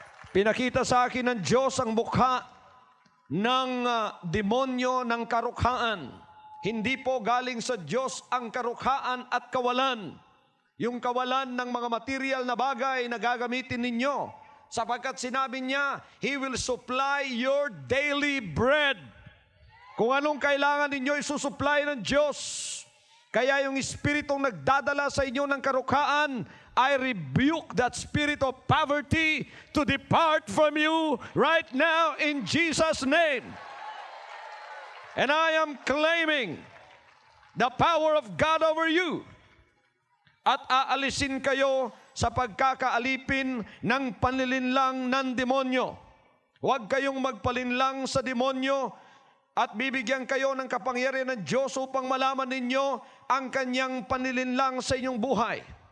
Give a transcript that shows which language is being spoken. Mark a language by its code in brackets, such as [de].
[tl] Pinakita sa akin ng Diyos ang mukha ng demonyo ng karukhaan. Hindi po galing sa Diyos ang karukhaan at kawalan. Yung kawalan ng mga material na bagay na gagamitin ninyo. Sapagkat sinabi niya, [en] He will supply your daily bread. [tl] Kung anong kailangan ninyo, isusupply ng Diyos. Kaya yung espiritong nagdadala sa inyo ng karukhaan, [en] I rebuke that spirit of poverty to depart from you right now in Jesus' name. And I am claiming the power of God over you. [tl] At aalisin kayo sa pagkakaalipin ng panlilinlang ng demonyo. Huwag kayong magpalinlang sa demonyo at bibigyan kayo ng kapangyarihan ng Diyos upang malaman ninyo ang kanyang panlilinlang sa inyong buhay.